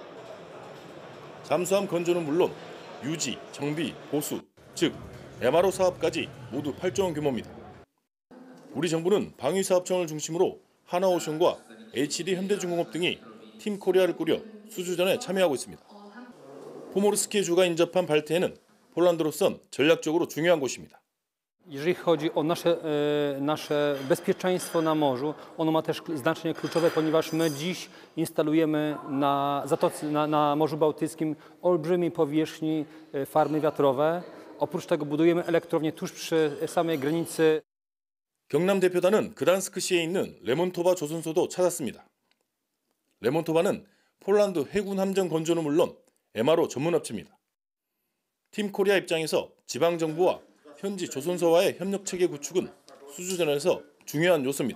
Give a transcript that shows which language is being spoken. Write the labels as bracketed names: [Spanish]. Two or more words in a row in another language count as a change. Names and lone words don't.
[Korean] 잠수함 건조는 물론 유지, 정비, 보수, 즉 MRO 사업까지 모두 8조 원 규모입니다. 우리 정부는 방위사업청을 중심으로 하나오션과 HD 현대중공업 등이 팀 코리아를 꾸려 수주전에 참여하고 있습니다. 포모르스키의 주가 인접한 발트해는 폴란드로선 전략적으로 중요한 곳입니다. [Polish] Jeżeli chodzi o nasze bezpieczeństwo na morzu, ono ma też znaczenie kluczowe, ponieważ my dziś instalujemy na Morzu Bałtyckim olbrzymiej powierzchni farmy wiatrowe. Oprócz tego budujemy elektrownię tuż przy samej granicy. [Korean] 경남 대표단은 그단스크시에 있는 레몬토바 조선소도 찾았습니다. 레몬토바는 폴란드 해군 함정 건조는 물론 MRO 전문 업체입니다. 팀 코리아 입장에서 지방 정부와 현지 조선소와의 협력 체계 구축은 수주전에서 중요한 요소입니다.